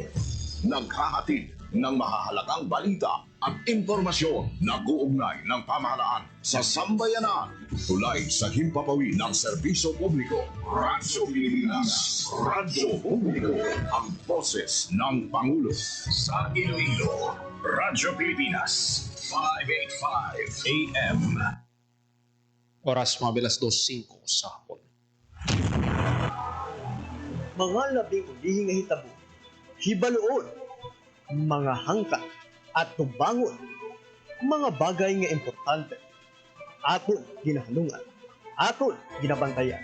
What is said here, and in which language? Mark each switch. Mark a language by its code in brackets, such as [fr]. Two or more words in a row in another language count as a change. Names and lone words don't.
[tl] Naghahatid ng mahahalagang balita at impormasyon na uugnay ng pamahalaan sa sambayanan. Tulay sa himpapawid ng serbisyo publiko. Radyo Pilipinas. Radyo Publiko. Ang boses ng Pangulo. Sa Iloilo, Radyo Pilipinas. 585 AM. [hil] Oras mabilas 2:05 sa hapon. Mga labing ulihing nga hitabo, hibaluon, mga hangka at tubangon, mga bagay nga importante, aton ginahanungan, aton ginabantayan.